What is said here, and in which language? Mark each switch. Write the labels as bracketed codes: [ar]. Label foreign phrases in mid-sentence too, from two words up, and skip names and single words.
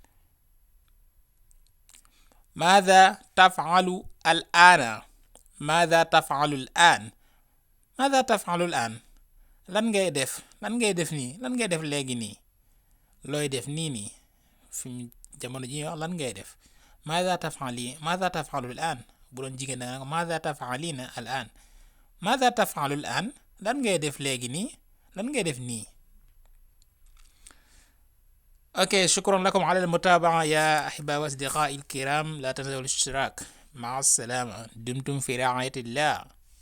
[ar] ماذا تفعل الآن ماذا تفعل الآن [wo] lan ngay def nii lan ngay def léegi nii looy def nii fi jamono ji wax lan ngay def [ar] ماذا تفعل الآن [wo] bu doon jigéen da nga [ar] ماذا تفعلين الآن ماذا تفعل الآن [wo] lan ngay def léegi nii lan ngay def nii [ar] اوكي شكرا لكم على المتابعة يا أحباء وأصدقائي الكرام لا تنسوا الاشتراك مع السلامة دمتم في رعاية الله